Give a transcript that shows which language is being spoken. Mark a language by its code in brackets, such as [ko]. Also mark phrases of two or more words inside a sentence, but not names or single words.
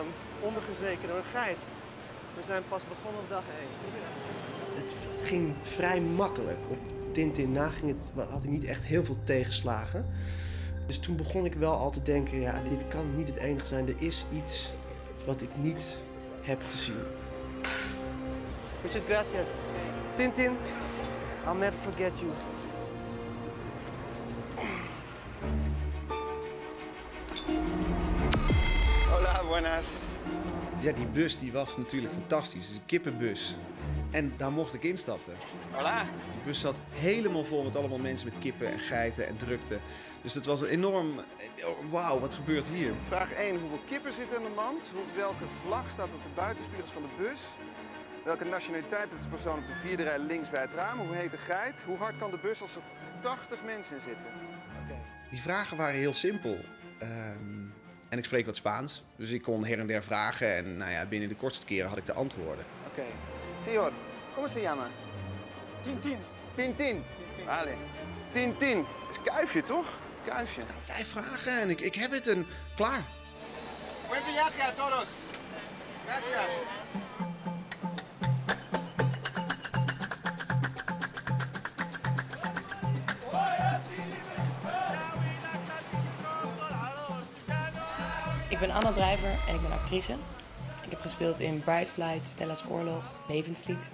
[nl] Ondergezeken door een geit. We zijn pas begonnen op dag 1. Het ging vrij makkelijk. Op Tintin na had ik niet echt heel veel tegenslagen. Dus toen begon ik wel al te denken, ja, dit kan niet het enige zijn. Er is iets wat ik niet heb gezien. [es] Muchas gracias. [en] Tintin, I'll never forget you. [es] Hola, buenas. [nl] Ja, die bus die was natuurlijk fantastisch. Het is een kippenbus. En daar mocht ik instappen. [es] Hola. [nl] Die bus zat helemaal vol met allemaal mensen met kippen en geiten en drukte. Dus het was een enorm... Wauw, wat gebeurt hier? Vraag 1. Hoeveel kippen zitten in de mand? Welke vlag staat op de buitenspiegels van de bus? Welke nationaliteit heeft de persoon op de 4e rij links bij het raam? Hoe heet de geit? Hoe hard kan de bus als er 80 mensen in zitten? Okay. Die vragen waren heel simpel. En ik spreek wat Spaans, dus ik kon her en der vragen. En nou ja, binnen de kortste keren had ik de antwoorden. Oké. [es] Señor, ¿cómo se llama? Tintin. Tintin. Vale. [nl] Tintin. Dat is kuifje, toch? Kuifje. Nou, 5 vragen en ik heb het en klaar. [es] Buen viaje a todos. Gracias. [nl] Ik ben Anna Drijver en ik ben actrice. Ik heb gespeeld in Bright Flight, Stella's Oorlog, Levenslied.